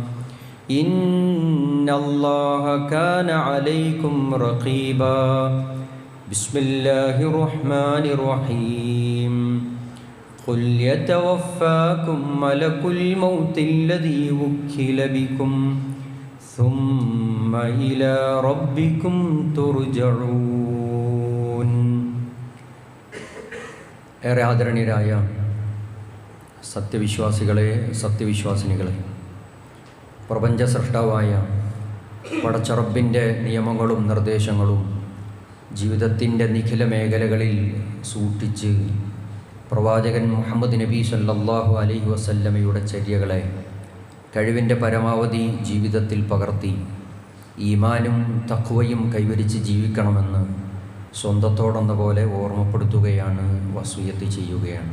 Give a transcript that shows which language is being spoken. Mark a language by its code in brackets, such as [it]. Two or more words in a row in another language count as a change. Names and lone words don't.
[ar] إن الله كان عليكم رقيبا بسم الله الرحمن الرحيم قل يتوفاكم ملك الموت الذي وكل بكم ثم إلى ربكم [ml] ترجعون ഏറെ ആദരണീയരായ സത്യവിശ്വാസികളെ സത്യവിശ്വാസിനികളെ പ്രപഞ്ച സൃഷ്ടാവായ പടച്ചറബിൻ്റെ നിയമങ്ങളും നിർദ്ദേശങ്ങളും ജീവിതത്തിൻ്റെ നിഖില മേഖലകളിൽ സൂക്ഷിച്ച് പ്രവാചകൻ മുഹമ്മദ് നബി [ar] صلى الله عليه وسلم [ml] ചര്യകളെ കഴിവിൻ്റെ പരമാവധി ജീവിതത്തിൽ പകർത്തി ഈമാനും തഖ്വയും കൈവരിച്ച് ജീവിക്കണമെന്ന് സ്വന്തത്തോടെന്ന പോലെ ഓർമ്മപ്പെടുത്തുകയാണ്, വസിയത്ത് ചെയ്യുകയാണ്.